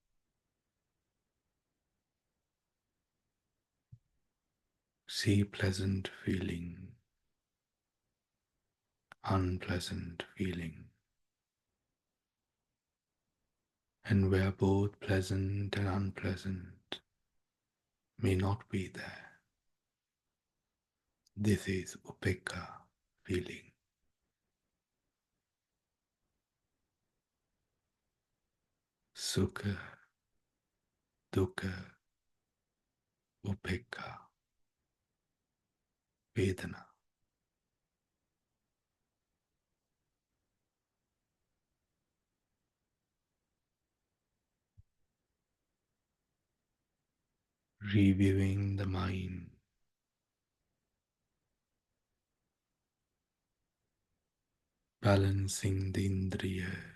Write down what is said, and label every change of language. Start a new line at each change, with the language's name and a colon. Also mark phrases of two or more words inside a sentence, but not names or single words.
English: See pleasant feeling, unpleasant feeling. And where both pleasant and unpleasant may not be there, this is upekkha feeling.
Pali: Sukha, dukkha, upekkha, vedana.
English: Reviewing the mind, balancing the indriya,